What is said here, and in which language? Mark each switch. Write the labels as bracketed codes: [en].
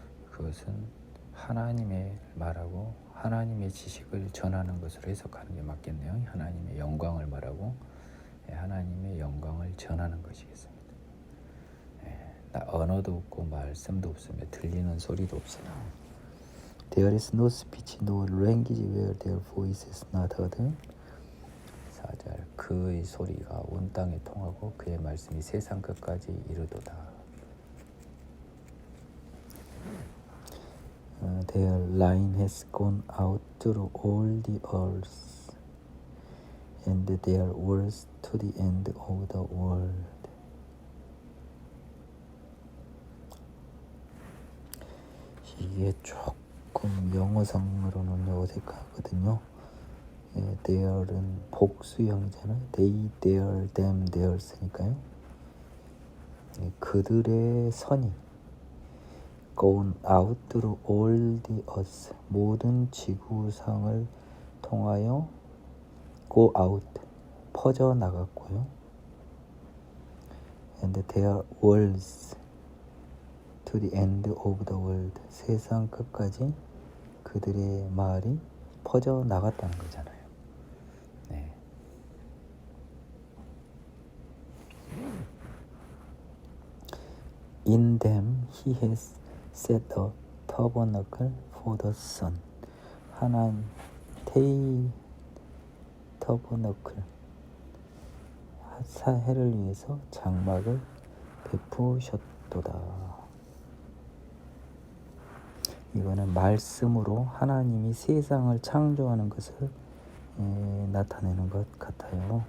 [ko] 그것은 하나님의 말하고 하나님의 지식을 전하는 것으로 해석하는 게 맞겠네요. 하나님의 영광을 말하고 하나님의 영광을 전하는 것이겠습니다. 언어도 없고 말씀도 없으며 들리는 소리도 없으나 [en] There is no speech, no language where their voice is not heard. [ko] 4절 그의 소리가 온 땅에 통하고 그의 말씀이 세상 끝까지 이르도다. [en] Their line has gone out through all the earth, and their words to the end of the world. [ko] 이게 조금 영어상으로는 어색하거든요. there은 복수형이잖아요. [en] they, their, them, theirs니까요. [ko] 그들의 선이 [en] gone out through all the earth, [ko] 모든 지구상을 통하여 [en] go out, [ko] 퍼져나갔고요. [en] and their words to the end of the world, [ko] 세상 끝까지 그들의 말이 퍼져나갔다는 거잖아요. 네. [en] In them he has set a tabernacle for the sun. [ko] 하나님 tabernacle, 해를 위해서 장막을 베푸셨도다. 이거는 말씀으로 하나님이 세상을 창조하는 것을 나타내는 것 같아요.